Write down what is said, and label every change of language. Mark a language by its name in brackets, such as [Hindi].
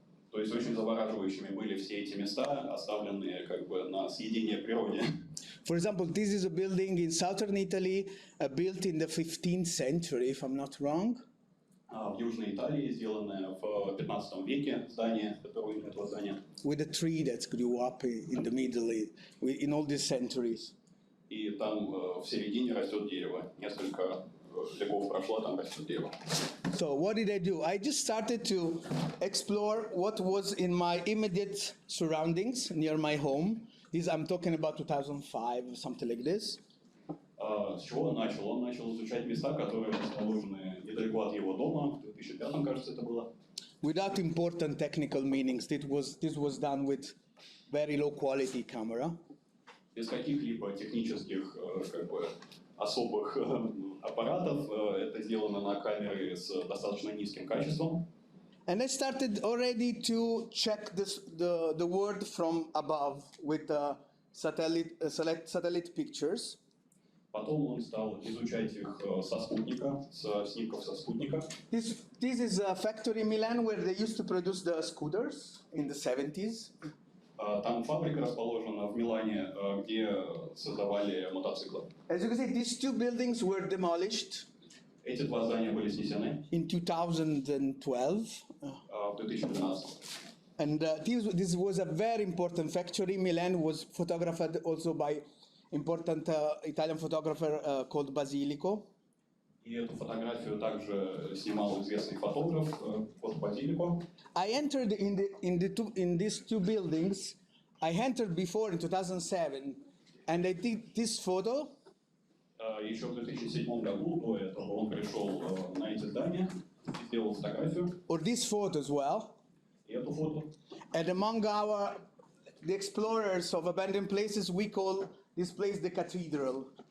[Russian] То есть очень завораживающими были все эти места, оставленные как бы на съедение природе. [English] For example, this is a building in southern Italy, built in the 15th century, if I'm not wrong. [Russian] В Южной Италии, сделанное в 15 веке здание, это руины этого здания. [English] With a tree that grew up in the middle, in all these centuries. [Russian] И там в середине растет дерево. Несколько веков прошло, там растет дерево. [English] So what did I do? I just started to explore what was in my immediate surroundings near my home. I'm talking about 2005 or something like this. [Russian] С чего он начал? Он начал изучать места, которые расположены недалеко от его дома. В 2005, кажется, это было. [English] Without important technical meanings, this was done with very low quality camera. [Russian] Без каких-либо технических особых аппаратов. Это сделано на камере с достаточно низким качеством. [English] And I started already to check the world from above with satellite pictures. [Russian] Потом он стал изучать их со спутника, с снимков со спутника. [English] This is a factory in Milan where they used to produce the scooters in the 70s. [Russian] Там фабрика расположена в Милане, где создавали мотоциклы. [English] As you can see, these two buildings were demolished. [Russian] Эти два здания были снесены [English] in 2012. [Russian] в 2012. [English] And this was a very important factory. Milan was photographed also by important Italian photographer called Basilico. [Russian] И эту фотографию также снимал известный фотограф Basilico. [English] I entered in these two buildings. I entered before in 2007, and I did this photo. [Russian] Еще в 2007 году до этого он пришел на эти здания и сделал фотографию. [English] Or this photo as well. [Russian] И эту фото. [English] And among the explorers of abandoned places, we call this place the cathedral.